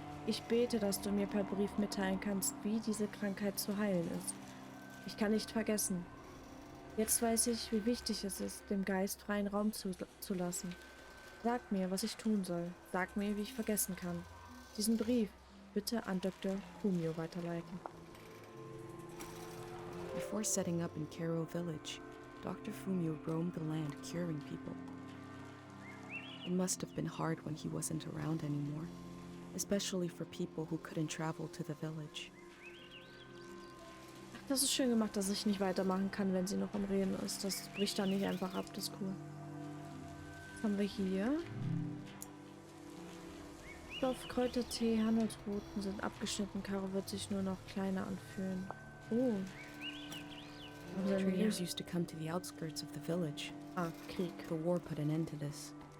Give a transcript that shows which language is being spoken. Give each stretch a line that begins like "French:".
German: Ich bete, dass du mir per Brief mitteilen kannst, wie diese Krankheit zu heilen ist. Ich kann nicht vergessen. Jetzt weiß ich, wie wichtig es ist, dem Geist freien Raum zu lassen. Sag mir, was ich tun soll. Sag mir, wie ich vergessen kann. Diesen Brief bitte an Dr. Fumio weiterleiten.
English: Before setting up in Kero village, Dr. Fumio roamed the land curing people. It must have been hard when he wasn't around anymore, especially for people who couldn't travel to the village.
German: Das ist schön gemacht, dass ich nicht weitermachen kann, wenn sie noch am Reden ist. Das bricht dann nicht einfach ab, das ist cool. Was haben wir hier? Stoff, Kräutertee, Handelsrouten sind abgeschnitten. Karo wird sich nur noch kleiner anfühlen. Oh. Was haben wir hier?
English: Traders used to come to the outskirts of the village.
German: Ah, Krieg.
English: The war put an end to this.